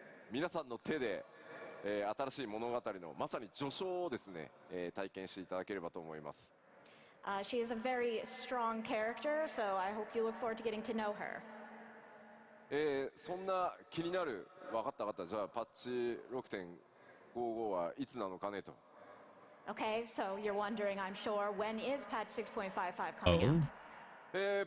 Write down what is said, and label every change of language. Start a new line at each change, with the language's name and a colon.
Japanese: 皆さんの手で、新しい物語のまさに序章をですね、体験していただければと思います。
English: She is a very strong character, so I hope you look forward to getting to know her.
Japanese: そんな気になる、分かった。じゃあパッチ 6.55 はいつなのかねと。
English: Okay, so you're wondering, I'm sure, when is patch 6.55 coming out?